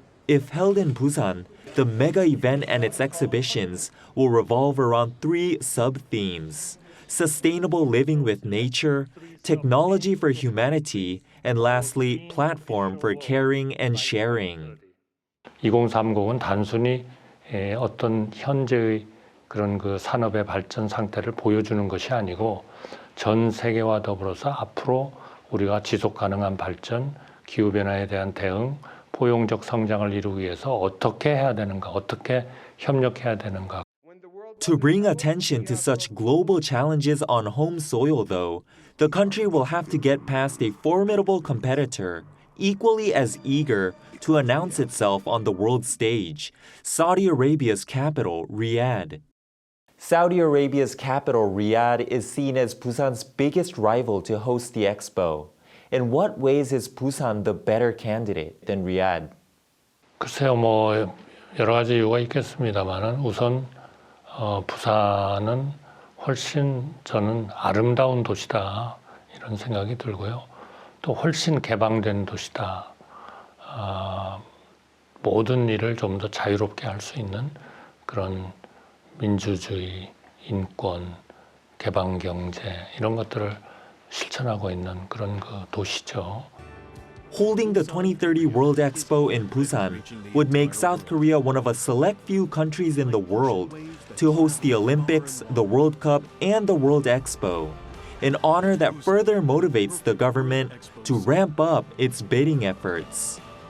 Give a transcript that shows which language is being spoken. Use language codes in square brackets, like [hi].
[en] If held in Busan, the mega event and its exhibitions will revolve around 3 sub-themes: sustainable living with nature, technology for humanity, and lastly, platform for caring and sharing. [ko] 2030은 단순히 어떤 현재의 그런 그 산업의 발전 상태를 보여주는 것이 아니고 전 세계와 더불어서 앞으로 우리가 지속 가능한 발전, 기후변화에 대한 대응, 포용적 성장을 이루기 위해서 어떻게 해야 되는가, 어떻게 협력해야 되는가. [en] To bring attention to such global challenges on home soil, though, the country will have to get past a formidable competitor, equally as eager to announce itself on the world stage, Saudi Arabia's capital, Riyadh. Saudi Arabia's capital, Riyadh, is seen as Busan's biggest rival to host the Expo. In what ways is Busan the better candidate than Riyadh? [ko] 글쎄요, 여러 가지 이유가 있겠습니다만은 우선 부산은 훨씬 저는 아름다운 도시다 이런 생각이 들고요. 또 훨씬 개방된 도시다. 모든 일을 좀 더 자유롭게 할 수 있는 그런 민주주의, 인권, 개방 경제 이런 것들을 실천하고 있는 그런 그 도시죠. [en] Holding the 2030 World Expo in Busan would make South Korea one of a select few countries in the world to host the Olympics, the World Cup, and the World Expo, an honor that further motivates the government to ramp up its bidding efforts.